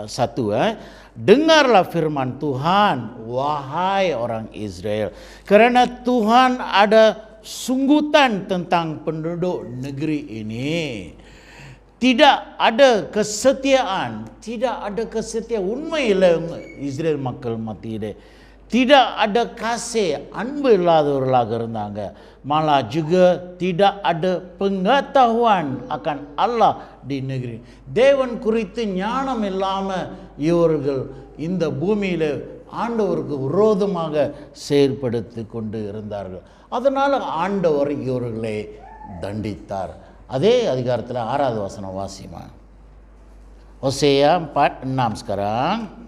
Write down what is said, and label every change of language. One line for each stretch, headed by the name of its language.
Malay: 1, dengarlah firman Tuhan, wahai orang Israel, kerana Tuhan ada sunggutan tentang penduduk negeri ini. Tidak ada kesetiaan,
Tamil: உண்மையில் Israel மக்கள் மத்தியிலே
Malay: tidak ada kasih,
Tamil: அன்பு இல்லாதவர்களாக இருந்தாங்க.
Malay: malah juga tidak ada pengetahuan akan Allah di negeri.
Tamil: தேவன் குறித்து ஞானம் இல்லாம இவர்கள் இந்த பூமியில ஆண்டவருக்கு விரோதமாக செயல்படுத்தி கொண்டு இருந்தார்கள். அதனால ஆண்டவர் இவர்களை தண்டித்தார். அதே அதிகாரத்தில் 6வது வசனம் வாசிமா. ஓசேயா 4:6 sekarang.